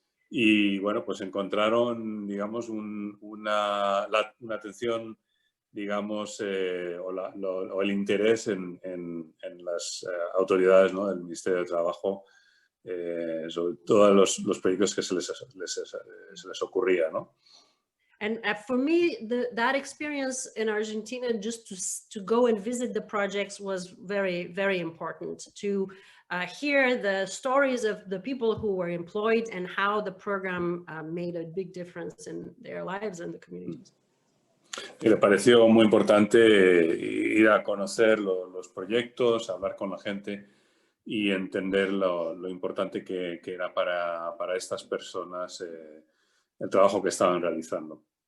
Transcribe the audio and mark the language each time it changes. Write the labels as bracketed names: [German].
[Spanish] Y bueno, pues encontraron, digamos, una atención, digamos, o el interés en las autoridades, ¿no?, del Ministerio de Trabajo sobre todos los proyectos que se les ocurría, ¿no? [English] And for me, that experience in Argentina, just to go and visit the projects was very, very important, to hear the stories of the people who were employed and how the program made a big difference in their lives and the communities. [Spanish] Y le pareció muy importante ir a conocer los proyectos, hablar con la gente y entender lo importante que era para estas personas el trabajo que estaban realizando.